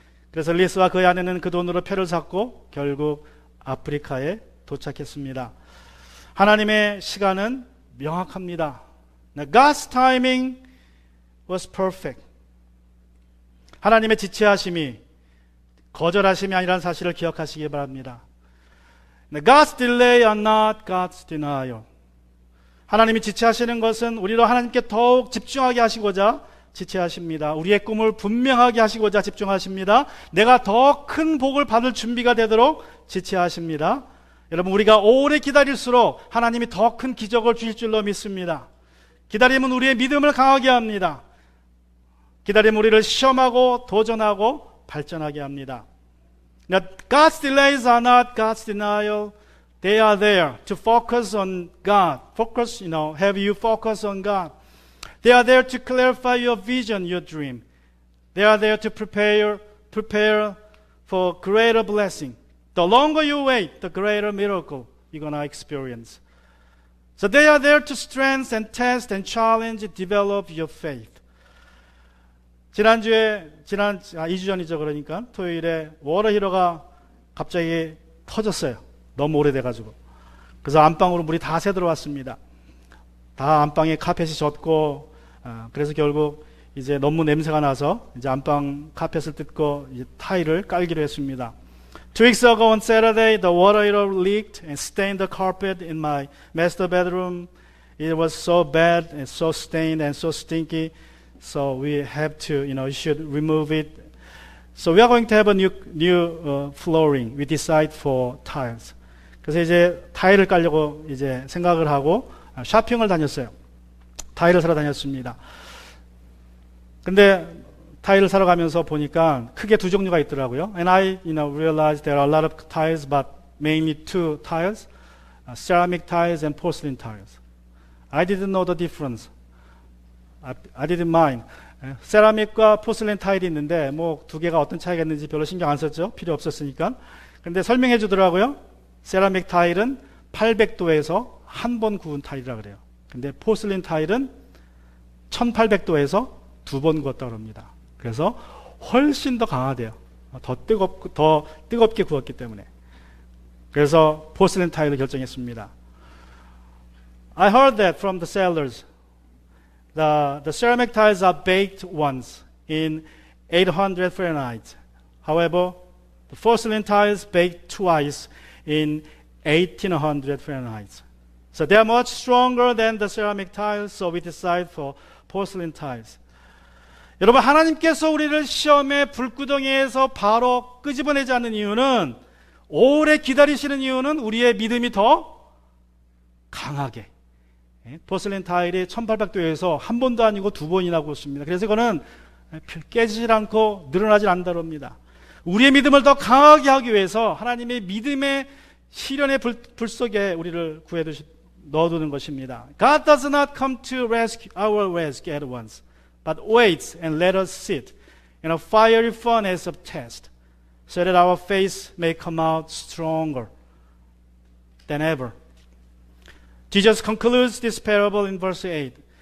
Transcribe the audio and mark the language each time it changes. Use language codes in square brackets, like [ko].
[ko] 그래서 리스와 그의 아내는 그 돈으로 표를 샀고 결국 아프리카에 도착했습니다. 하나님의 시간은 명확합니다. [en] God's timing was perfect. [ko] 하나님의 지체하심이 거절하심이 아니라는 사실을 기억하시기 바랍니다. [en] God's delay are not God's denial. [ko] 하나님이 지체하시는 것은 우리로 하나님께 더욱 집중하게 하시고자 지체하십니다. 우리의 꿈을 분명하게 하시고자 집중하십니다. 내가 더 큰 복을 받을 준비가 되도록 지체하십니다. 여러분, 우리가 오래 기다릴수록 하나님이 더 큰 기적을 주실 줄로 믿습니다. 기다림은 우리의 믿음을 강하게 합니다. 기다림은 우리를 시험하고 도전하고 발전하게 합니다. [en] God's delays are not God's denial. They are there to focus on God. Have you focus on God. They are there to clarify your vision, your dream. They are there to prepare for greater blessing. The longer you wait, the greater miracle you're going to experience. So they are there to strengthen, test, and challenge, develop your faith. [ko] 2주 전이죠. 그러니까 토요일에 워터히터가 갑자기 터졌어요. 너무 오래돼가지고. 그래서 안방으로 물이 다 새 들어왔습니다. 다 안방에 카펫이 젖고, 그래서 결국 이제 너무 냄새가 나서 이제 안방 카펫을 뜯고 이제 타일을 깔기로 했습니다. [en] 2 weeks ago on Saturday, the water heater leaked and stained the carpet in my master bedroom. It was so bad and so stained and so stinky. So we have to, you should remove it. So we are going to have a new flooring. We decide for tiles. [ko] 그래서 이제 타일을 깔려고 이제 생각을 하고 쇼핑을 다녔어요. 타일을 사러 다녔습니다. 근데 타일을 사러 가면서 보니까 크게 두 종류가 있더라고요. [en] And I, realized there are a lot of tiles, but mainly two tiles, ceramic tiles and porcelain tiles. I didn't know the difference. I didn't mind. [ko] 세라믹과 포슬린 타일이 있는데 뭐 두 개가 어떤 차이가 있는지 별로 신경 안 썼죠. 필요 없었으니까. 근데 설명해 주더라고요. 세라믹 타일은 800도에서 한 번 구운 타일이라 그래요. 근데 포슬린 타일은 1800도에서 두 번 구웠다고 합니다. 그래서 훨씬 더 강하대요. 더 뜨겁게 구웠기 때문에. 그래서 포슬린 타일을 결정했습니다. [en] I heard that from the sellers. The ceramic tiles are baked once in 800 Fahrenheit. However, the porcelain tiles baked twice in 1800 Fahrenheit. So they are much stronger than the ceramic tiles, so we decide for porcelain tiles. [ko] 여러분, 하나님께서 우리를 시험의 불구덩이에서 바로 끄집어내지 않는 이유는, 오래 기다리시는 이유는 우리의 믿음이 더 강하게. 포슬린 타일이 1800도에서 한 번도 아니고 두 번이나 구웠습니다. 그래서 이거는 깨지질 않고 늘어나질 않는다고 합니다. 우리의 믿음을 더 강하게 하기 위해서 하나님의 믿음의 시련의 불 속에 우리를 넣어두는 것입니다. [en] God does not come to rescue our rescue at once, but waits and let us sit in a fiery furnace of test, so that our faith may come out stronger than ever. Jesus concludes this parable in verse 8.